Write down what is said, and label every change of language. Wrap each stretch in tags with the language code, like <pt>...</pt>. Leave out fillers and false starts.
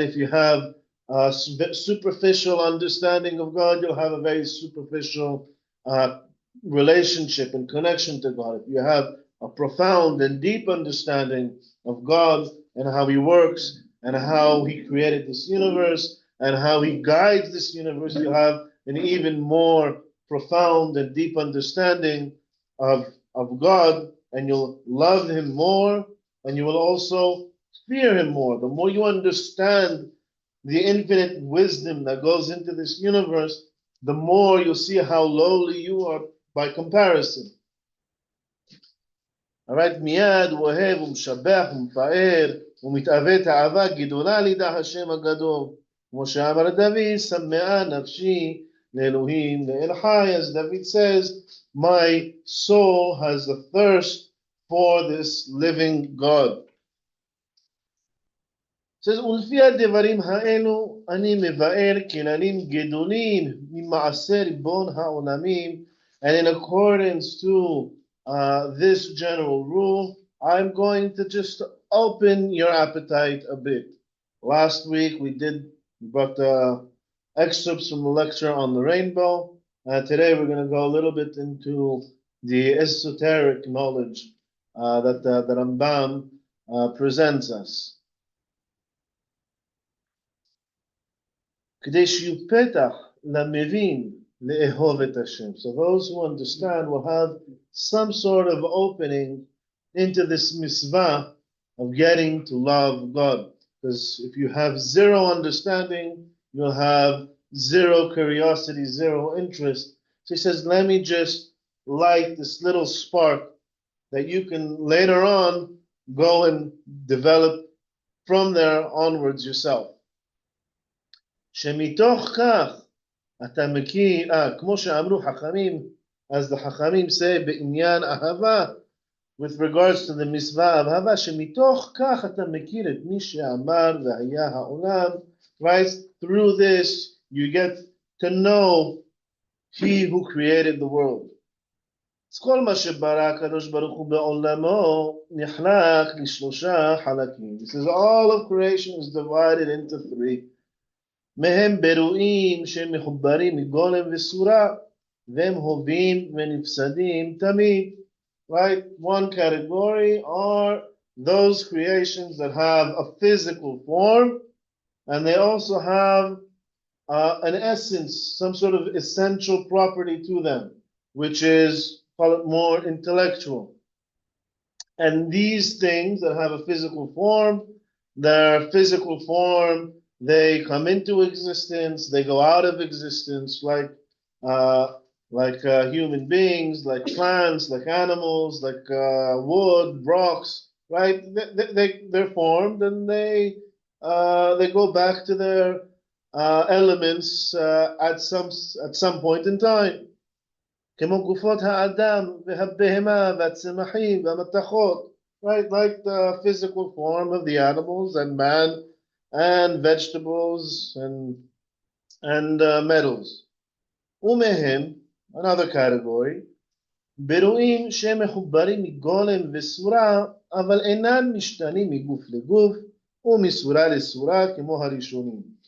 <en>If you have a superficial understanding of God, you'll have a very superficial relationship and connection to God. If you have a profound and deep understanding of God and how He works and how He created this universe and how He guides this universe, you have an even more profound and deep understanding of God, and you'll love Him more, and you will also fear Him more. The more you understand the infinite wisdom that goes into this universe, the more you'll see how lowly you are by comparison. All right,</en> <he>מיד הוא אוהב ומשבח ומפאר ומתאווה תאווה גדולה לידע השם הגדול. כמו שאמר דוד, שמאה נפשי לאלוהים לאל חי.</he> <en>As David says, my soul has a thirst for this living God. It says,</en> <he>ולפי הדברים האלו אני מבאר כללים גדולים ממעשה ריבון העולמים.</he> <en>And in accordance to this general rule, I'm going to just open your appetite a bit. Last week we brought excerpts from the lecture on the rainbow. Today we're going to go a little bit into the esoteric knowledge that the Rambam presents us.</en> <he>כדי שיהיו פתח למבין לאהוב את השם.</he> <en>So those who understand will have some sort of opening into this mitzvah of getting to love God. Because if you have zero understanding, you'll have zero curiosity, zero interest. So he says, let me just light this little spark that you can later on go and develop from there onwards yourself.</en> <he>שמתוך כך אתה מכיר, כמו שאמרו חכמים, as the חכמים say בעניין אהבה,</he> <en>with regards to the mitzvah of</en> <he>אהבה, שמתוך כך אתה מכיר את מי שאמר והיה העולם, right?</he> <en>Through this you get to know He who created the world.</en> <he>אז כל מה שברא הקדוש ברוך הוא בעולמו נחלק לשלושה חלקים.</he> <en>This is all of creation is divided into three.</en> <he>מהם ברואים שהם מחוברים מגולם וסורה, והם הווים ונפסדים תמיד.</he> <en>Right? One category are those creations that have a physical form, and they also have an essence, some sort of essential property to them, which is, call it more intellectual. And these things that have a physical form, their physical form, they come into existence, they go out of existence, like human beings, like plants, like animals, like wood, rocks, right? They're formed and they go back to their elements at some point in time.</en> <he>כמו גופות האדם והבהמה והצמחים והמתכות, right?</he> <en>Like the physical form of the animals and man and vegetables and metals.</en> <he>ומהם,</he> <en>another category,</en> <he>ברואים שהם מחוברים מגולם וסורה, אבל אינם משתנים מגוף לגוף ומסורה לסורה כמו הראשונים.</he>